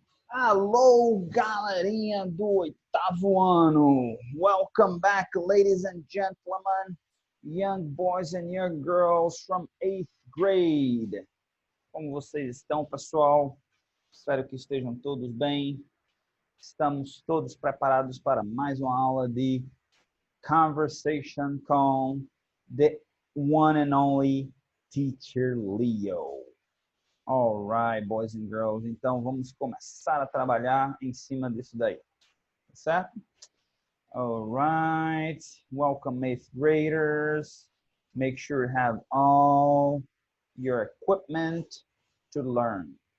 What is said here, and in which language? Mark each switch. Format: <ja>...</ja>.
<pt>Alô, galerinha do oitavo ano.</pt> <en>Welcome back, ladies and gentlemen, young boys and young girls from eighth grade.</en> <pt>Como vocês estão, pessoal? Espero que estejam todos bem. Estamos todos preparados para mais uma aula de conversation com</pt> <en>the one and only</en> <pt>Teacher Leo.</pt> <en>All right, boys and girls.</en> <pt>Então, vamos começar a trabalhar em cima disso daí. Certo?</pt> <en>All right. Welcome, eighth graders. Make sure you have all your equipment to learn.</en>